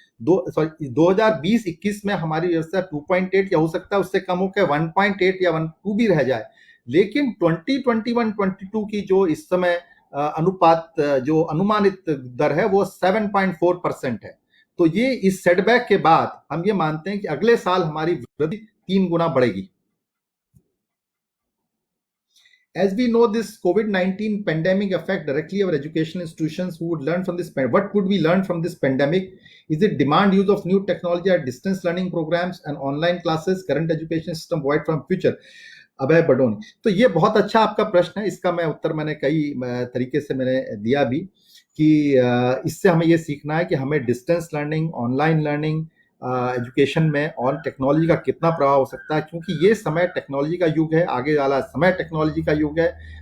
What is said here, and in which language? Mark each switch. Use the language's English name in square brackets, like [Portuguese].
[Hindi] 2020-21 में हमारी व्यवस्था 2.8 या हो सकता है उससे कम होकर 1.8 या 1.2 भी रह जाए, लेकिन 2021-22 की जो इस समय अनुपात जो अनुमानित दर है वो 7.4% है। तो ये इस सेटबैक के बाद हम ये मानते हैं कि अगले साल हमारी वृद्धि 3 गुना बढ़ेगी। [English] As we know, this COVID-19 pandemic affect directly our education institutions. Who would learn from this? What would we learn from this pandemic? Is it demand use of new technology or distance learning programs and online classes? Current education system void from future? [Hindi] अभय बडोनी। तो ये बहुत अच्छा आपका प्रश्न है, इसका मैं उत्तर मैंने कई तरीके से मैंने दिया भी कि इससे हमें ये सीखना है कि हमें distance learning, online learning, education में और टेक्नोलॉजी का कितना प्रभाव हो सकता है, क्योंकि ये समय टेक्नोलॉजी का युग है, आगे वाला समय टेक्नोलॉजी का युग है।